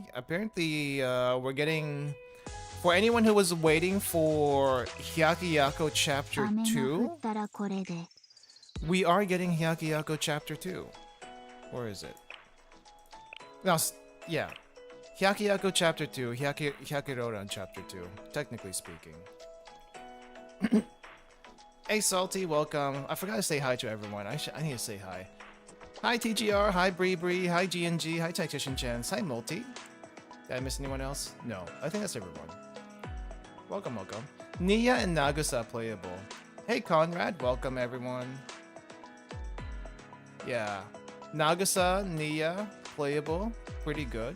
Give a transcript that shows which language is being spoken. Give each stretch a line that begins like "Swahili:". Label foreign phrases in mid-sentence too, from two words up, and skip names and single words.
English: Apparently, we're getting, for anyone who was waiting for Hyakuyaku Chapter 2, we are getting Hyakuyaku Chapter 2. Where is it? No, yeah. Hyakuyaku Chapter 2, Hyakuroran Chapter 2, technically speaking. Hey Salty, welcome. I forgot to say hi to everyone. I need to say hi. Hi TGR, hi Bree, hi GNG, hi Tactician Chance, hi Multi. Did I miss anyone else? No, I think that's everyone. Welcome. Nia and Nagusa playable. Hey Conrad, welcome everyone. Yeah, Nagusa, Nia, playable, pretty good.